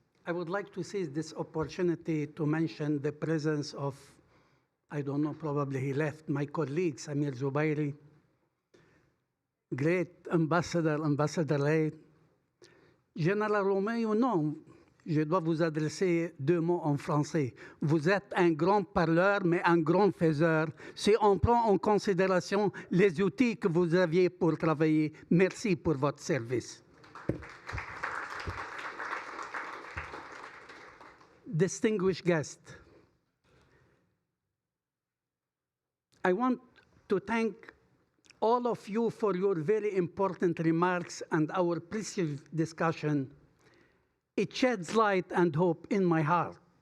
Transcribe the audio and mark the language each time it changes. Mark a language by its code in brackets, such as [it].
[en] I would like to seize this opportunity to mention the presence of, I don't know, probably he left, my colleague, Samir Zubairi, great ambassador, Ambassador Ray, General Romeo, [fr] non, je dois vous adresser deux mots en français. Vous êtes un grand parleur, mais un grand faiseur. Si on prend en considération les outils que vous aviez pour travailler, merci pour votre service. [en] Distinguished guest, I want to thank all of you for your very important remarks and our precious discussion. It sheds light and hope in my heart.